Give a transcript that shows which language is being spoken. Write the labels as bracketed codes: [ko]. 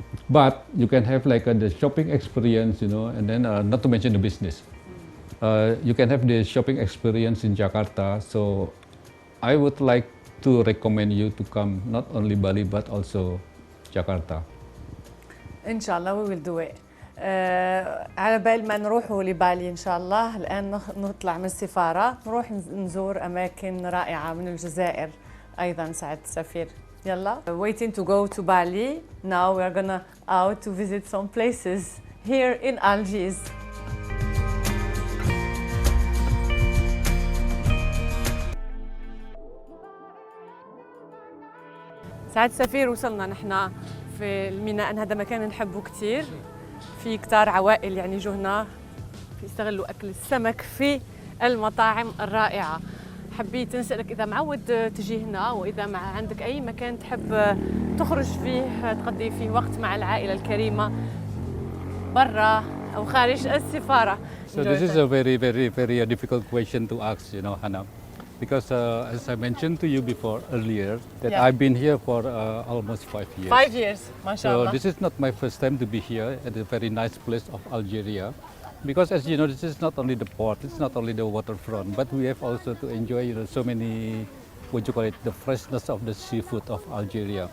[en] But you can have like the shopping experience, and then not to mention the business. You can have the shopping experience in Jakarta. So I would like to recommend you to come not only Bali but also Jakarta. إن شاء الله we will do it. [ar] على بال ما نروحوا لبالي إن شاء الله الآن نطلع من السفارة نروح نزور أماكن رائعة من الجزائر أيضا سعادة السفير. [en] يلا. Waiting to go to Bali. Now we are gonna out to visit some places here in Algiers. [ar] سعادة السفير وصلنا نحن في الميناء، هذا مكان نحبه كثير، في كتار عوائل يعني يجوا هنا يستغلوا أكل السمك في المطاعم الرائعة. حبيت نسألك إذا معود تجي هنا وإذا عندك أي مكان تحب تخرج فيه تقضي فيه وقت مع العائلة الكريمة برا أو خارج السفارة. [en] So this is a very difficult question to ask, Hannah. Because as I mentioned to you before earlier, that I've been here for almost 5 years. 5 years, mashallah. So this is not my first time to be here at a very nice place of Algeria. Because as you know, this is not only the port, it's not only the waterfront, but we have also to enjoy so many, the freshness of the seafood of Algeria.